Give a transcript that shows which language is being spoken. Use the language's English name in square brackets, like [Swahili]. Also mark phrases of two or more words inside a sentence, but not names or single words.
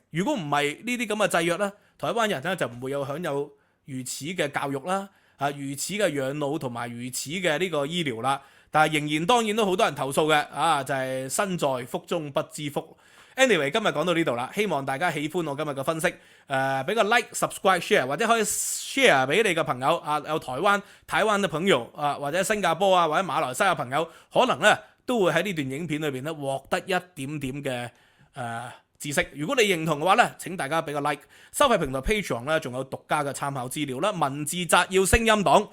[Cantonese] 如果唔係呢啲咁嘅制約咧，台灣人咧就唔會有享有如此嘅教育啦，如此嘅養老同埋如此嘅呢個醫療啦。但係仍然當然都好多人投訴嘅，就係身在福中不知福。Anyway， 今日講到呢度啦，希望大家喜歡我今日嘅分析。俾個 [English] like、subscribe、share [Cantonese] 或者可以 share 俾你嘅朋友有台灣嘅朋友或者新加坡或者馬來西亞朋友，可能咧都會喺呢段影片裏邊咧獲得一點點嘅知識。如果你認同嘅話咧，請大家俾個 like。收費平台 Patreon 咧仲有獨家嘅參考資料啦，文字摘要聲音檔。